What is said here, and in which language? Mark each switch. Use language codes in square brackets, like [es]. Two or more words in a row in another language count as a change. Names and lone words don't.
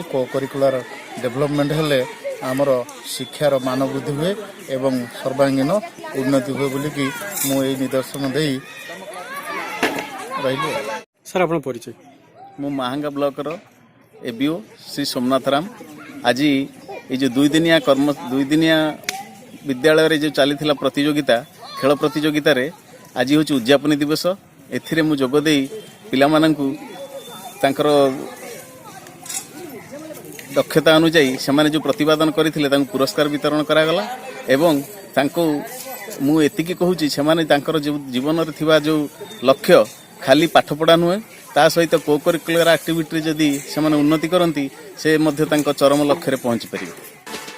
[en] co-curricular development [or] ହେଲେ ଆମର ଶିକ୍ଷାର ମାନ ବୃଦ୍ଧି ହୁଏ ଏବଂ ସର୍ବାଙ୍ଗୀନ ଉନ୍ନତି ହୁଏ ବୋଲିକି ମୁଁ ଏହି ନିଦର୍ଶନ ଦେଇ ରହିଲି। ସାର୍ ଆପଣ ପରିଚୟ? ମୁଁ ମାହାଙ୍ଗା ବ୍ଲକର ABO ଶ୍ରୀ ସୋମନାଥ ରାମ। ଆଜି ଏଇ ଯେ ଦୁଇ ଦିନିଆ বিদ্যালୟରେ যে ଚାଲିଥିଲା ପ୍ରତିଯୋଗିତା, ଖେଳ ପ୍ରତିଯୋଗିତାରେ ଆଜି ହେଉଛି ଉଦ୍ଯାପନୀ ଦିବସ। ଏଥିରେ ମୁଁ ଯୋଗ ଦେଇ ପିଲାମାନଙ୍କୁ ତାଙ୍କର ଦକ୍ଷତା ଅନୁଯାୟୀ ସେମାନେ ଯେଉଁ ପ୍ରତିପାଦନ କରିଥିଲେ ତାଙ୍କୁ ପୁରସ୍କାର ବିତରଣ କରାଗଲା ଏବଂ ତାଙ୍କୁ ମୁଁ ଏତିକି କହୁଛି ସେମାନେ ତାଙ୍କର ଜୀବନରେ ଥିବା ଯେଉଁ ଲକ୍ଷ୍ୟ ଖାଲି ପାଠପଢ଼ା ନୁହେଁ, ତା ସହିତ [en] co-curricular activityରେ [or] ଯଦି ସେମାନେ ଉନ୍ନତି କରନ୍ତି ସେ ମଧ୍ୟ ତାଙ୍କ ଚରମ ଲକ୍ଷ୍ୟରେ ପହଞ୍ଚି ପାରିବେ।